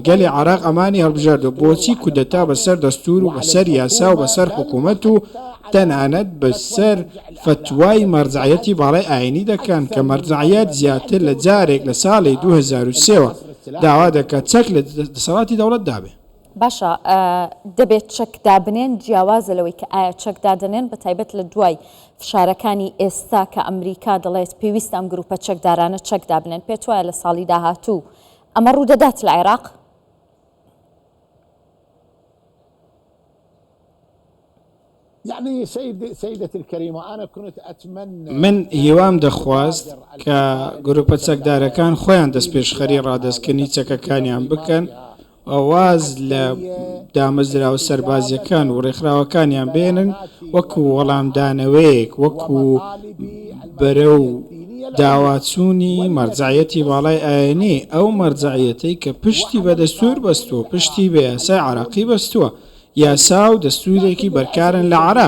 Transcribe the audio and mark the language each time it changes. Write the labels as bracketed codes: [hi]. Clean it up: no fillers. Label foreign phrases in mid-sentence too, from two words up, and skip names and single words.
[ckb] گەلی عێراق ئەمانی هەڵبژاردووە بۆچی کودەتا بەسەر دەستور و بەسەر یاسا و بەسەر حکوومەت و تەنانەت بەسەر فتوای مەرجعیەتی باڵای ئاینی دەکەن کە مەرجعیەت زیاتر لە جارێک لە ساڵی 2003ەوە داوا دەکات چەک لە دەسەڵاتی دەوڵەت دابێ. باشە دەبێت چەک دابنێن جیاوازە لەوەی کە ئایا چەک دادنێن بە تایبەت لە دوای فشارەکانی ئێستا کە ئەمریکا دەڵێت پێویستە ئەم گروپە چەکدارانە چەک دابنێن پێت وایە لە ساڵی داهاتوو ئەمە ڕوودەدات لە عێراق؟ [ar] يعني سيدتي الكريمة أنا كنت أتمنى [ckb] من هیوام دەخواست کە گروپە چەکدارەکان خۆیان دەست پێشخەری ڕادەستکردنی چەکەکانیان بکەن ئەواز لە دامەزراوە سەربازیەکان و ڕێکخراوەکانیان بێنن وەکو وەڵامدانەوەیەک وەکو بەرە و داواچوونی مەرجعیەتی باڵای ئاینی ئەو مەرجعیەتەی کە پشتی بە دەستور بەستووە پشتی بە یاسای عێراقی بەستووە یاسا و دەستورێکی بەرکارن لە عێراق.